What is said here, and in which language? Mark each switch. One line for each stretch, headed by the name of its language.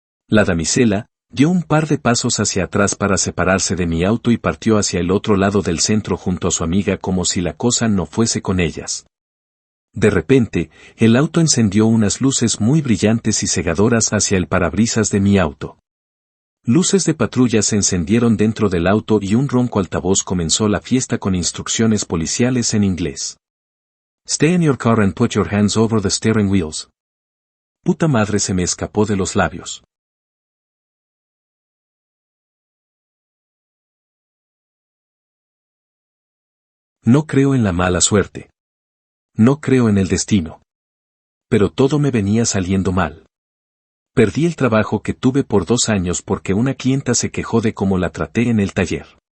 Spanish: La damisela dio un par de pasos hacia atrás para separarse de mi auto y partió hacia el otro lado del centro junto a su amiga como si la cosa no fuese con ellas. De repente, el auto encendió unas luces muy brillantes y cegadoras hacia el parabrisas de mi auto. Luces de patrulla se encendieron dentro del auto y un ronco altavoz comenzó la fiesta con instrucciones policiales en inglés.
English: Stay in your car and put your hands over the steering wheels.
Spanish: Puta madre, se me escapó de los labios. No creo en la mala suerte. No creo en el destino. Pero todo me venía saliendo mal. Perdí el trabajo que tuve por 2 años porque una clienta se quejó de cómo la traté en el taller.